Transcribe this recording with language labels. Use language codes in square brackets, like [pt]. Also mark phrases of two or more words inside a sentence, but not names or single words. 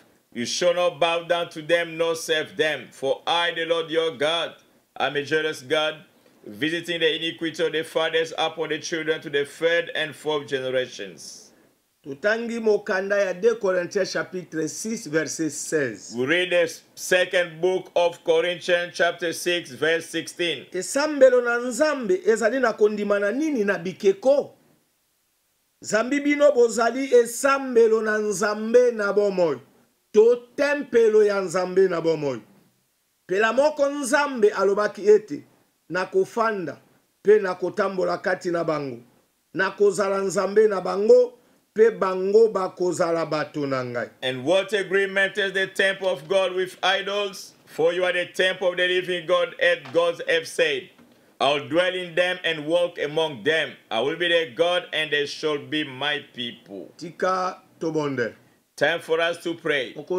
[en] You shall not bow down to them nor serve them. For I, the Lord your God, am a jealous God, visiting the iniquity of the fathers upon the children to the third and fourth generations. [ln] Tutangi mokanda ya 2 [fr] Corinthiens chapitre 6 verset 16. [en] We read the second book of Corinthians chapter 6 verse 16. [ln] Esambelo na nzambe ezali na kondimana nini na bikeko? Zambi bino bozali esambelo na nzambe na bomoi. To tempelo ya nzambe na bomoi. Pela moko nzambe alobaki ete na kofanda pe na kotambola kati na bango. Na kozala nzambe na bango pe bango bakozala bato na ngai. [en] And what agreement is the temple of God with idols? For you are the temple of the living God, as God have said. I'll dwell in them and walk among them. I will be their God and they shall be my people. [ln] Tika tobonde. [en] Time for us to pray.